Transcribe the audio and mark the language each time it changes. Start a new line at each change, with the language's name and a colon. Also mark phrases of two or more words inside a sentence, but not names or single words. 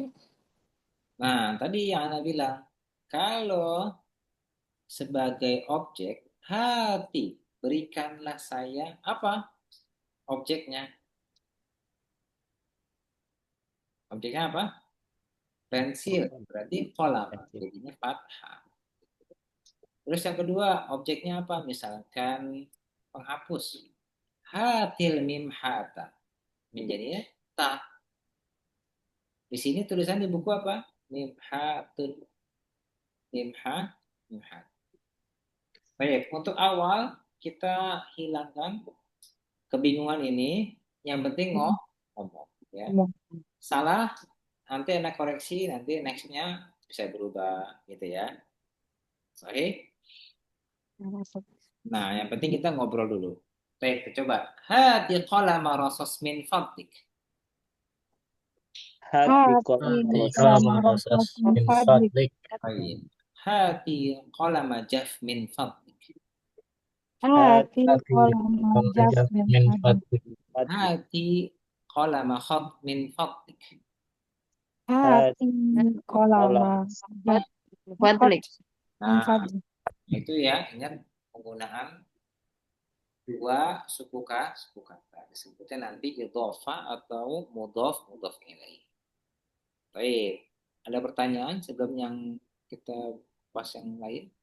Indonesian: Nah, tadi yang Anda bilang, kalau sebagai objek, hati, berikanlah saya apa objeknya? Objeknya apa? Pensil, berarti kolam. Jadinya fathah. Terus yang kedua, objeknya apa? Misalkan penghapus.
Arabic: هاتِ الممحاة.
Indonesian: Menjadinya ta. Di sini tulisan di buku apa?
Arabic: ممحاةٌ. ممحاة.
Indonesian: Baik, untuk awal kita hilangkan kebingungan ini. Yang penting ngomong. Ya. Salah, nanti enak koreksi, nanti nextnya bisa berubah gitu ya. Sahih? Nah, yang penting kita ngobrol dulu. Baik, coba.
Arabic: هاتِ قلمَ رصاص من فضلك. Hati Hati Hati kolam qalama qalama rasas رصاص من min fadlik. fadlik. Baik. هاتِ قلمَ جاف من فضلك. Hati Hati qalama qalama jaf jaf min min fadlik. fadlik. هاتِ قلمَ خط من فضلك. هاتِ قلمَ جاف Fadlik. min
Indonesian: Nah,
Arabic: fadlik.
Indonesian: itu ya, ingat penggunaan dua suku kata. Disebutnya nanti idhofa atau mudhof ilaih. Baik, ada pertanyaan sebelum yang kita bahas yang lain?